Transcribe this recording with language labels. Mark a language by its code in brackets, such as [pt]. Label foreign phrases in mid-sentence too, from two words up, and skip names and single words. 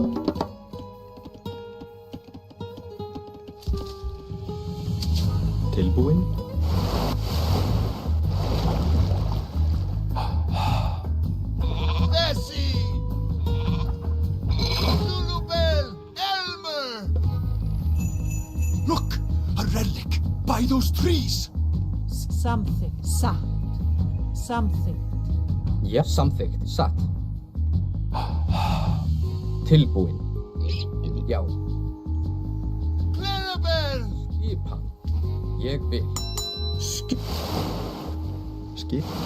[is] Tilbúin. Bessie! Lulubel! Elmer! [en] Look! A relic! By those trees! [is] Samþykkt. Satt. Samþykkt. Já. Samþykkt. Satt. Tilbúin. Já. Clarabelle! Skipan. Ég vil. Skip.